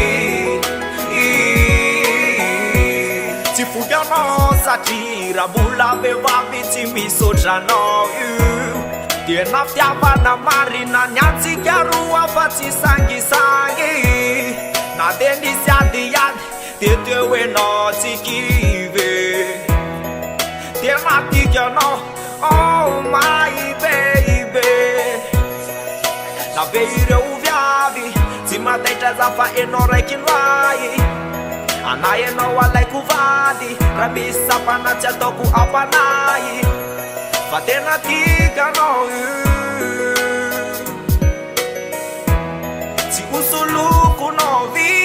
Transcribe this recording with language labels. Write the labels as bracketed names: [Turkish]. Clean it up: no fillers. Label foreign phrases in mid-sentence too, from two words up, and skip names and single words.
[Malagasy] tsy foky anao satria raha mbola vehivavy tsy misotranao tena fitiavana marina ny antsika roa fa tsy sangisangy na de nisy adiady de teo enao tsy kivy tena tikanao [English] oh my baby [Malagasy] na be ireo viavy tsy mataitra za fa enao raiky noay anay enao alaiko vady raha misy sapana tsy ataoko ampanay fa tena tikanao tsy hosolokonao vy